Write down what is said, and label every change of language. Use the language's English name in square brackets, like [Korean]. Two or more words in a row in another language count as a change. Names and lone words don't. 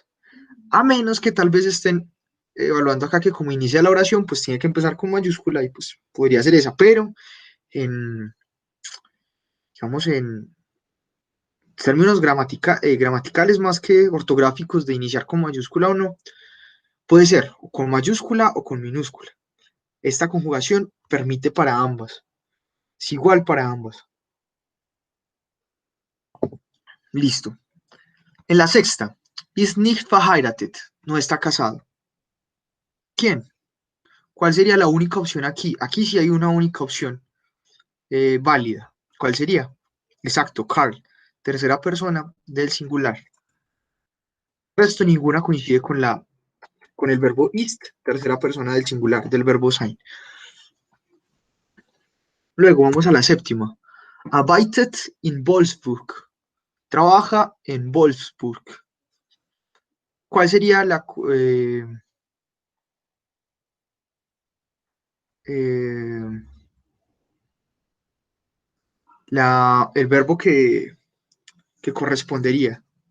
[Spanish] A menos que tal vez estén evaluando acá que como inicia la oración, pues tiene que empezar con mayúscula y pues podría ser esa, pero en, digamos, en términos gramaticales más que ortográficos de iniciar con mayúscula o no, puede ser o con mayúscula o con minúscula. Esta conjugación permite para ambas, es igual para ambas. Listo. En la sexta, [German] ist nicht verheiratet, [Spanish] no está casado. ¿Quién? ¿Cuál sería la única opción aquí? Aquí sí hay una única opción válida. ¿Cuál sería? Exacto, Carl, tercera persona del singular. El resto ninguna coincide con el verbo ist, tercera persona del singular, del verbo sein. Luego vamos a la séptima. [German] Arbeitet in Wolfsburg. [Spanish] Trabaja en Wolfsburg. ¿Cuál sería eh, el verbo que correspondería?